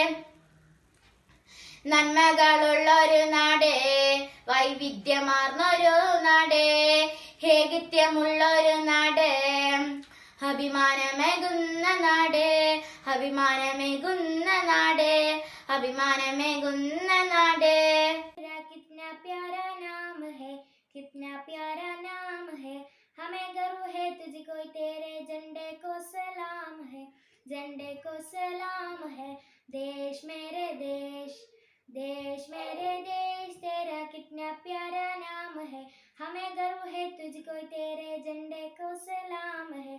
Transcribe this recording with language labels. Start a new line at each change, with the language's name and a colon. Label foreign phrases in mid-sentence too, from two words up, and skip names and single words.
Malayalam: നന്മകളുള്ളൊരു നാട്, വൈവിധ്യമാർന്നൊരു നാട്, ഏകത്വമുള്ളൊരു നാട്, അഭിമാനമേകുന്ന നാട്, അഭിമാനമേകുന്ന നാട്, അഭിമാനമേകുന്ന നാട്.
Hindi: कितना प्यारा नाम है, कितना प्यारा नाम है, हमें गर्व है तुझको, तेरे झंडे को सलाम है, झंडे को सलाम है. देश मेरे देश, देश मेरे देश, तेरा कितना प्यारा नाम है, हमें गर्व है तुझको, तेरे झंडे को सलाम है.